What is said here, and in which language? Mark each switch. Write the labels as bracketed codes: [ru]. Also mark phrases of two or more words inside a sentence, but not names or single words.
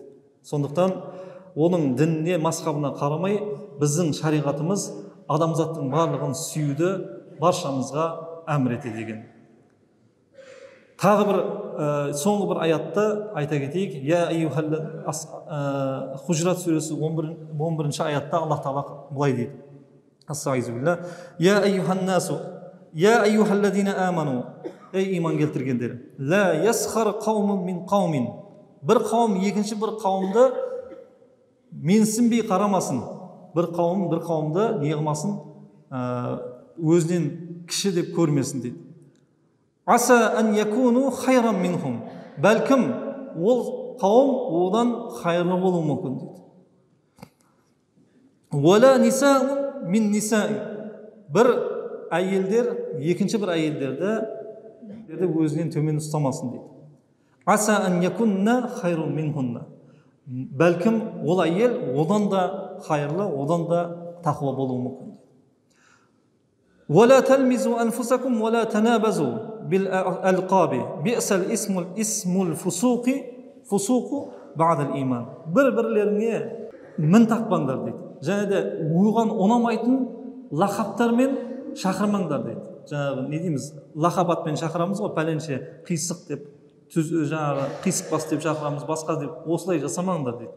[kk] Сондықтан оның дініне, мазхабына қарамай, біздің шариғатымыз адамзаттың барлығын сүюді баршамызға әмір етеді деген. Тағы бір соңғы бір аятты айта кетейік. Хужрат сүресі 11-ші аятта Аллах Тағала былай дейді. [ar] أستغفر الله. يا أيها الناس، يا أيها الذين آمنوا. [kk] Ей иман келтіргендер. [ar] لا يسخر قوم من قوم. [kk] Бір қауым екінші бір қауымды менсінбей қарамасын. Бір қауым бір қауымды не қылмасын, өзінен кіші деп көрмесін дейді. [ar] عسى أن يكونوا خيرا منهم. [kk] Бәлкім ол қауым одан хайырлы болуы мүмкін дейді. [ar] ولا نساء من نساء. [kk] Бір әйелдер екінші бір әйелдерді өзінен төмен ұстамасын дейді. [ar] عسى أن يكن خيرا منهن. [kk] Бәлкім ол әйел одан да хайырлы, одан да тақуа болуы мүмкін. [ar] ولا تلمزوا أنفسكم ولا تنابزوا بالألقاب بئس الاسم الفسوق بعد الإيمان. [kk] Бір-бірлеріне мін тақпаңдар дейді. Және де оған ұнамайтын лақаптармен шақырмаңдар дейді. Жаңағы не дейміз? Лақап атпен шақырамыз ғой, пәленше қисық деп, жаңағы қисық бас деп шақырамыз, басқа деп, осылай жасамаңдар дейді.